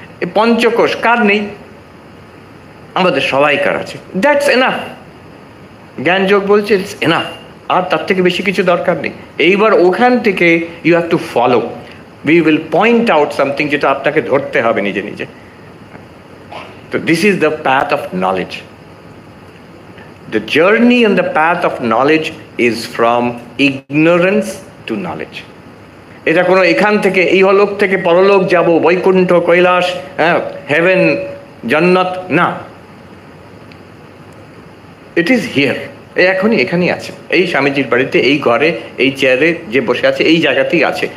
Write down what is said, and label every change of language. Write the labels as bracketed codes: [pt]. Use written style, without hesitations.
[bn] এই পঞ্চকোষ কার নেই? আমাদের সবাইকার আছে, [en] That's enough. [bn] জ্ঞানযোগ বলছে [en] it's enough, [bn] আর তার থেকে বেশি কিছু দরকার নেই। এইবার ওখান থেকে [en] you have to follow, we will point out something, [bn] যেটা আপনাকে ধরতে হবে নিজে নিজে। [en] তো this is the path of knowledge. The journey and the path of knowledge is from ignorance to knowledge. [bn] এটা কোনো এখান থেকে এই হলোক থেকে পরলোক যাব, বৈকুণ্ঠ, কৈলাস, হেভেন, জান্নাত, না। [en] it is here, [bn] এখনই এখানেই আছে, এই স্বামীজির বাড়িতে, এই ঘরে, এই চেয়ারে যে বসে আছে, এই জায়গাতেই আছে।